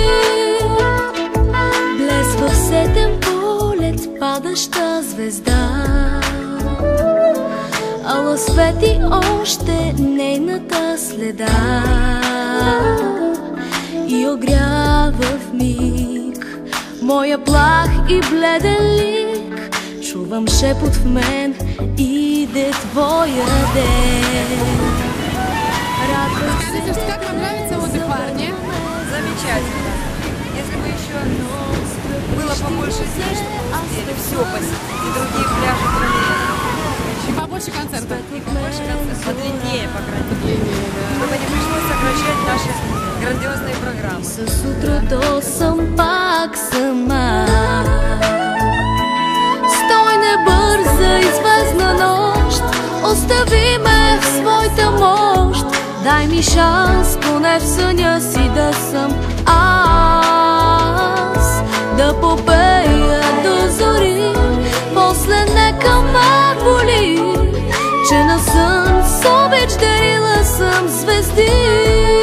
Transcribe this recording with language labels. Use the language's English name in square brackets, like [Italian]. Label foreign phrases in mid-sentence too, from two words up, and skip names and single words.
[Bulgarian] Блесва в сетен полет падаща звезда, ала свети още нейната следа и огрява в миг моя плах и бледен лик. Чувам шепот в мен, иде твоя ден. [Russian] Скажите, как вам нравится отдых в Варне? Замечательно. Если бы еще было побольше дней, чтобы мы успели все посетить, и другие пляжи, кроме этого. И побольше концертов? И побольше концертов. Подлиннее, по крайней мере. Длиннее, да. Чтобы не пришлось сокращать наши грандиозные программы. [Bulgarian] С утрото съм пак сама. Стой, не бързай, звездна нощ, остави ме в своята мощ. Дай ми шанс, поне в съня си да съм аз, да попея до зори, после нека ме боли, че на сън с обич дарила съм звезди.